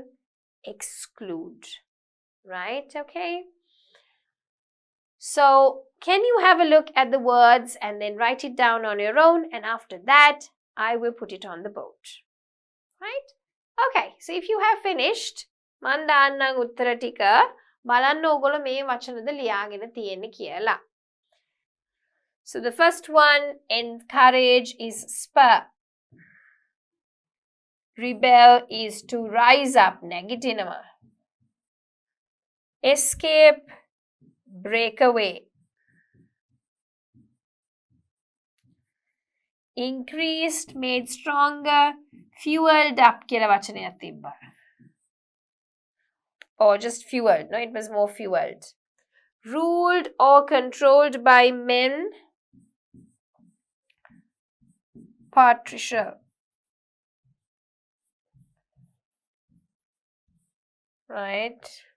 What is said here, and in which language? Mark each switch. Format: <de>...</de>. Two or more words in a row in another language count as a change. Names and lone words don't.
<en>Exclude. Right? Okay. So, can you have a look at the words and then write it down on your own, and after that, I will put it on the board. Right? Okay, so if you have finished,</en> <si>මන් දාන්නම් උත්තර ටික බලන්න ඕගොල්ලෝ මේ වචනද ලියාගෙන තියෙන්නේ කියලා.</si> <en>So the first one, encourage, is spur. Rebel is to rise up, නැගිටිනවා. Escape, break away. Increased, made stronger, fueled up</en> <si>කියලා වචනයක් තිබ්බා.</si> <en>Or just fueled, no, it was more fueled. Ruled or controlled by men, patricial. Right.</en>